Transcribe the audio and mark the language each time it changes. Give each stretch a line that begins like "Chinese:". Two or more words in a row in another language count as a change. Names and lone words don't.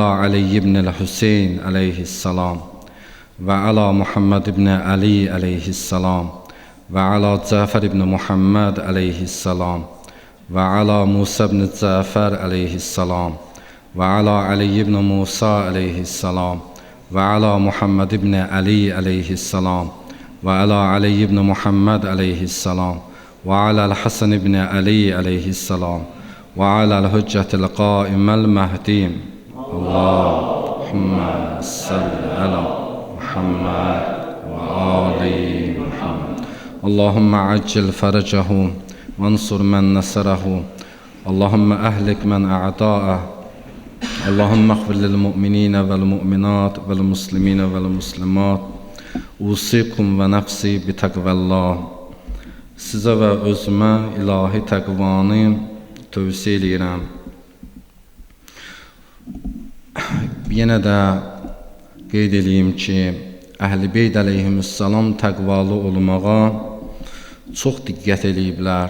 Arabic: علي بن الحسين عليه السلام وعلى محمد بن علي عليه السلام وعلى جعفر بن محمد عليه السلام وعلى موسى بن جعفر عليه السلام وعلى علي بن موسى عليه السلام وعلى محمد بن علي عليه السلام وعلى علي بن محمد عليه السلام وعلى الحسن بن علي عليه السلام وعلى الحجة القائم المهدي. اللهم صل على محمد وآل محمد. اللهم عجل فرجه وانصر من نصره. اللهم أهلك من عاداه. اللهم اغفر للمؤمنين والمؤمنات والمسلمين والمسلمات. أوصيكم ونفسي بتقوى الله.
Azerbaijani: Sizə və özümə ilahi təqvanı tövsiyə edirəm. Yenə də qeyd edeyim ki, Əhl-i Beyt əleyhissalam təqvalı olmağa çox diqqət ediblər.